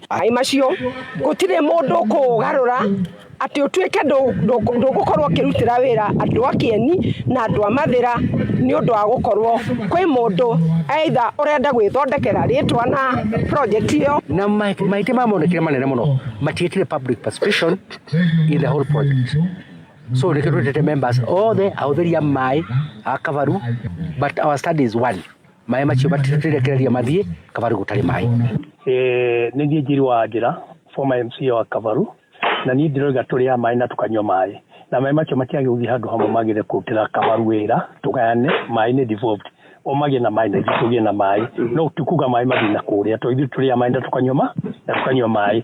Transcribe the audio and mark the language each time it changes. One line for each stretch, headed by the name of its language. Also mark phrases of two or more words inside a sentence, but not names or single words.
Kikuyu: Maĩ macio gũtirĩ mũndũ kũgarũra atĩ ũtuĩke ndũgũkorwo ũkĩrutĩra wĩra andũ a Kieni na andũ a Mathira nĩ ũndũ wa gũkorwo kwĩ mũndũ either ũrenda gwĩthondekera rĩtwa na project ĩyo. Na maitĩ mamonekire manene mũno matiĩtire
English: public participation in the whole project.
Kikuyu: So nĩ kĩrutĩte members othe ahũthĩria maĩ a Kabaru,
English: but our study is one.
Kikuyu: Maĩ macio matirekereria mathiĩ Kabaru gũtarĩ maĩ. Nĩ niĩ Njiri wa Njĩra,
English: former MC
Kikuyu: wa Kabaru, na niĩ ndĩroiga tũrĩa maĩ na tukanyua maĩ, na maĩ macio matiagĩgũthiĩ handũ hamwe magĩrĩire kũrutĩra Kabaru wĩra, tũgayane maĩ nĩ devolved. O magĩe na maĩ na tũgĩe na maĩ, no tikuga maĩ mathiĩ na kũrĩa, tũithuĩ tũrĩa maĩ na tukanyua maĩ.